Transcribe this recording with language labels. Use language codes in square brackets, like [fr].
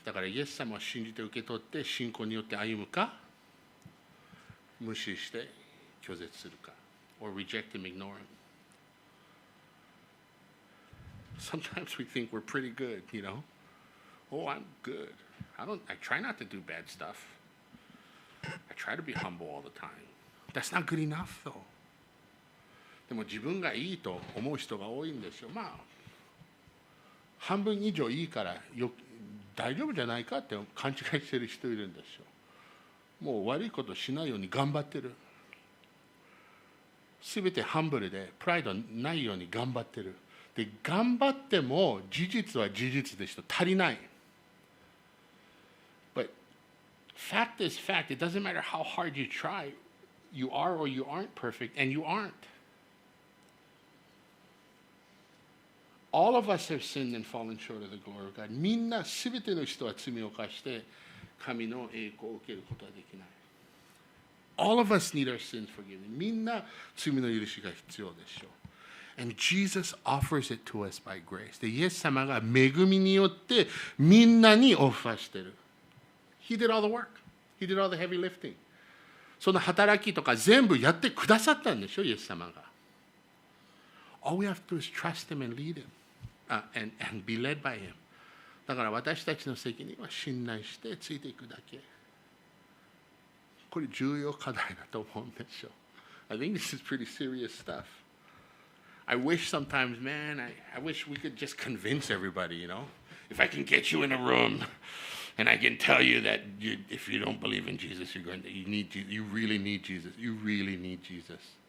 [ja] だからイエス様を信じて受け取って信仰によって歩むか、無視して拒絶するか、 [en] or reject him, ignore him. Sometimes we think we're pretty good, Oh, I'm good. I try not to do bad stuff. I try to be humble all the time. That's not good enough, though. [ja] でも自分がいいと思う人が多いんですよ。半分以上いいから大丈夫じゃないかって勘違いしてる人いるんですよ。もう悪いことしないように頑張ってる。すべてハンブルでプライドないように頑張ってる。で、頑張っても事実は事実でしょ。足りない。 [en] But fact is fact. It doesn't matter how hard you try. You are or you aren't perfect, and you aren't. All of us have sinned and fallen short of the glory of God. [ja] みんなすべての人は罪を犯して神の栄光を受けることはできない。 [en] All of us need our sins forgiven. [ja] みんな罪の許しが必要でしょう。 [en] And Jesus offers it to us by grace. [ja] で、イエス様が恵みによってみんなにオファーしてる。 [en] He did all the work. He did all the heavy lifting. [ja] その働きとか全部やってくださったんでしょ、イエス様が。 [en] All we have to do is trust him and lead him. And be led by him. [ja] だから私たちの責任は信頼してついていくだけ。これ重要課題だと思うんですよ。 [en] I think this is pretty serious stuff. I wish sometimes, man, I wish we could just convince everybody, If I can get you in a room and I can tell you that if you don't believe in Jesus, you really need Jesus. You really need Jesus.